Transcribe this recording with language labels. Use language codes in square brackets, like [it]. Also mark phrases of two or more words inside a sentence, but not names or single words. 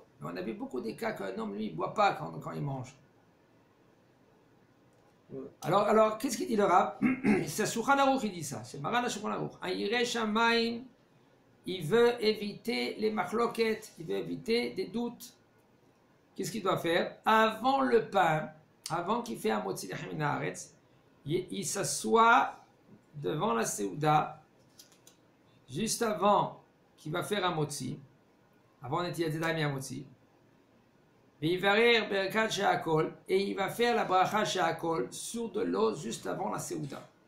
[fr] Mais on a vu beaucoup des cas qu'un homme, lui, il ne boit pas quand il mange. Alors qu'est-ce qu'il dit le Rav? C'est Shulchan Aruch qui dit ça, c'est Maran Shulchan Aruch. Un [he] ירא שמים, [fr] il veut éviter les machloket, il veut éviter des doutes. Qu'est-ce qu'il doit faire? Avant le pain, avant qu'il fait un [he] מוציא לחם מן הארץ, [fr] il s'assoit devant la Séouda, juste avant qu'il va faire un motzi, avant [he] נטילת ידיים [fr] et un motzi. Et il va rire [he] ברכת שהכל, [fr] et il va faire la bracha She'akol sur de l'eau juste avant la Séouda.